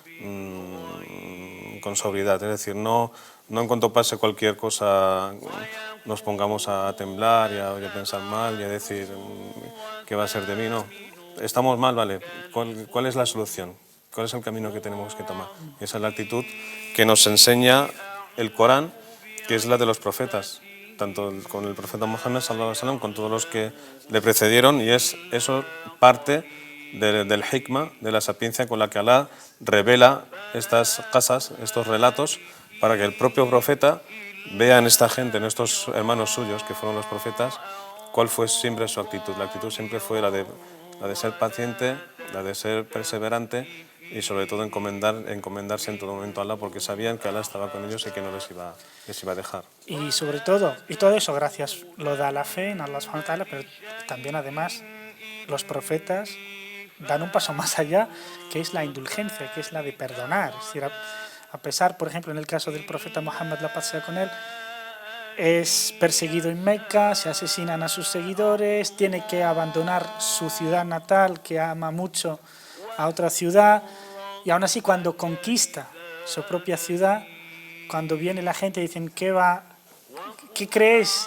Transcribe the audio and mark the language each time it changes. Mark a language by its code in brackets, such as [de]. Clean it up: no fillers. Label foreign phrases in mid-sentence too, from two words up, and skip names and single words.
[es] con sobriedad, es decir, no en cuanto pase cualquier cosa nos pongamos a temblar y a pensar mal y a decir qué va a ser de mí, no. Estamos mal, vale, ¿cuál es la solución? ¿Cuál es el camino que tenemos que tomar? Y esa es la actitud que nos enseña el Corán, que es la de los profetas, tanto con el profeta Mohammed [ar] صلى الله عليه وسلم, [es] con todos los que le precedieron, y eso parte del hikmah, de la sapiencia con la que Alá revela estas casas, estos relatos, para que el propio profeta vea en esta gente, en estos hermanos suyos que fueron los profetas, cuál fue siempre su actitud. La actitud siempre fue la de ser paciente, la de ser perseverante y sobre todo encomendarse en todo momento a Alá, porque sabían que Alá estaba con ellos y que no les iba a dejar. Y sobre todo, y todo eso gracias, lo da la fe en [ar] الله سبحانه وتعالى, [es] pero también además los profetas dan un paso más allá, que es la indulgencia, que es la de perdonar. Es decir, a pesar, por ejemplo, en el caso del profeta Mohammed, la paz sea con él, es perseguido en Meca, se asesinan a sus seguidores, tiene que abandonar su ciudad natal, que ama mucho, a otra ciudad, Y aún así cuando conquista su propia ciudad, cuando viene la gente y dicen, ¿qué crees?